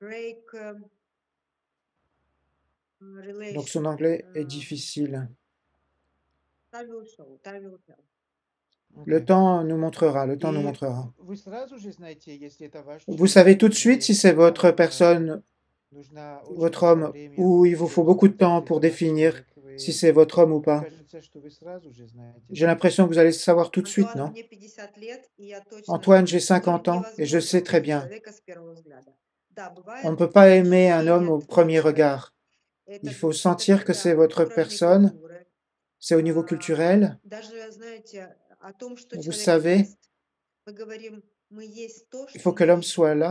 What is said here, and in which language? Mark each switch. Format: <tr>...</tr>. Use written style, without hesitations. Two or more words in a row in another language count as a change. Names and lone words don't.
<fr>Donc son anglais est difficile. Le temps nous montrera, le temps nous</fr> <ru>И</ru> <fr>montrera.</fr> <ru>вы сразу же знаете, если это ваш</ru> <fr>Vous savez tout de</fr> <ru>человек,</ru> <fr>suite</fr> <ru>или</ru> <fr>si c'est votre</fr> <ru>вам</ru> <fr>personne,</fr> <ru>нужно очень</ru> <fr>votre</fr> <ru>много</ru> <fr>homme,</fr> <ru>времени,</ru> <fr>ou il vous</fr> <ru>чтобы</ru> <fr>faut beaucoup de</fr> <ru>понять,</ru> <fr>temps</fr> <ru>если</ru> <fr>pour</fr> <ru>это ваш</ru> <fr>définir</fr> <ru>человек.</ru> <fr>si c'est votre homme ou</fr> <ru>Мне</ru> <fr>pas.</fr> <ru>кажется, что вы сразу же знаете,</ru> <fr>J'ai</fr> <ru>да?</ru> <fr>l'impression que vous allez savoir tout de suite, non? Antoine, j'ai 50 ans et je sais très bien. On ne peut pas aimer un homme au premier regard. Il faut sentir que c'est votre personne, c'est au niveau culturel. Vous savez, il faut que l'homme soit là.</fr>